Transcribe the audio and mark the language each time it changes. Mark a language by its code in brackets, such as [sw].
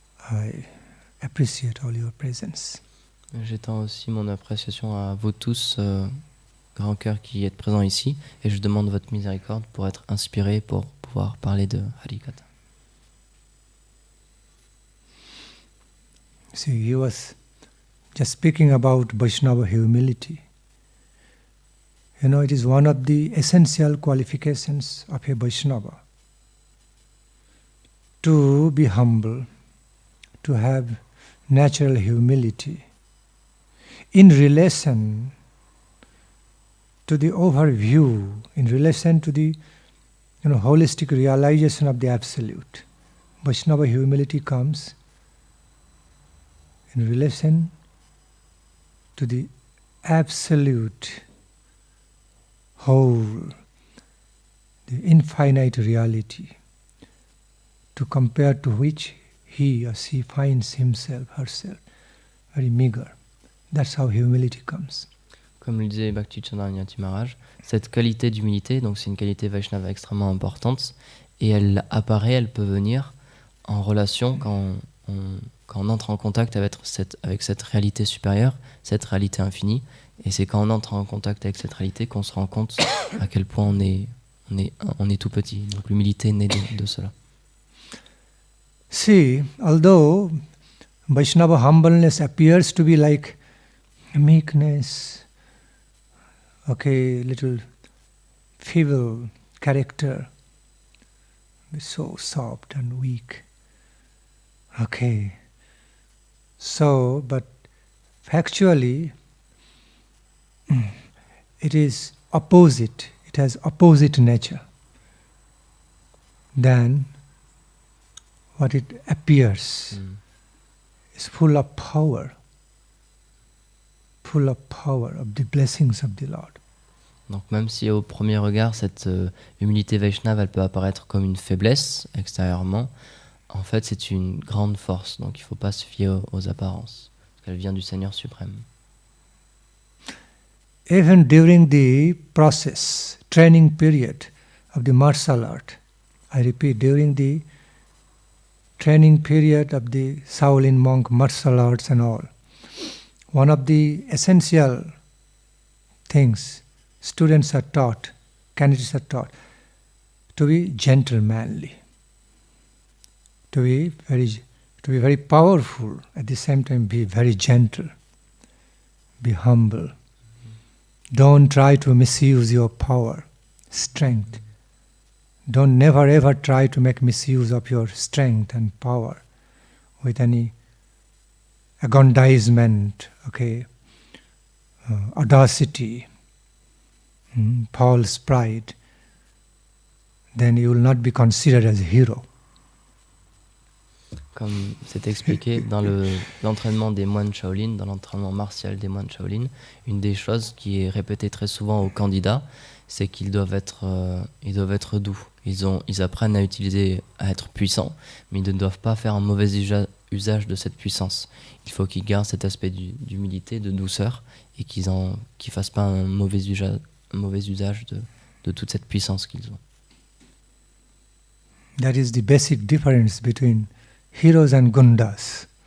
[en] I appreciate all your presence. [fr] J'étends aussi mon appréciation à vous tous, grand cœur qui êtes présents ici, et je demande votre miséricorde pour être inspiré, pour pouvoir parler de Harikatha. [en] See, he was just speaking about Vaishnava humility. You know, it is one of the essential qualifications of a Vaishnava to be humble, to have natural humility in relation to the overview, in relation to the holistic realization of the Absolute. Vaishnava humility comes in relation to the absolute whole, the infinite reality, to compare to which he or she finds himself, herself, very meager. That's how humility comes. [fr] Comme le disait Bhakti-Chandra Maharaj, cette qualité d'humilité, donc c'est une qualité Vaishnava extrêmement importante, et elle apparaît, elle peut venir en relation quand on entre en contact avec cette réalité supérieure, cette réalité infinie, et c'est quand on entre en contact avec cette réalité qu'on se rend compte à quel point on est tout petit. Donc l'humilité naît de cela. [en] See, although Vaishnava humbleness appears to be like meekness, little feeble character, so soft and weak. So, but factually, it is opposite. It has opposite nature than what it appears. It's full of power of the blessings of the Lord. [fr] Donc même si au premier regard, cette humilité Vaishnava, elle peut apparaître comme une faiblesse extérieurement, en fait c'est une grande force. Donc il ne faut pas se fier aux apparences, parce qu'elle vient du Seigneur suprême. [en] Even during the process, training period of the martial art, I repeat, during the training period of the Shaolin monk martial arts and all, one of the essential things students are taught, candidates are taught, to be gentlemanly, to be very powerful, at the same time be very gentle, be humble. Don't try to misuse your power, strength. Don't never ever try to make misuse of your strength and power with any aggrandizement, audacity, false pride. Then you will not be considered as a hero. [fr] Comme c'est expliqué dans l'entraînement des moines Shaolin, dans l'entraînement martial des moines Shaolin, une des choses qui est répétée très souvent aux candidats, c'est qu'ils doivent être doux. Ils apprennent à être puissants, mais ils ne doivent pas faire un mauvais usage de cette puissance. Il faut qu'ils gardent cet aspect d'humilité, de douceur, et qu'ils fassent pas un mauvais usage de toute cette puissance qu'ils ont. [en] That is the basic difference between heroes and gundas.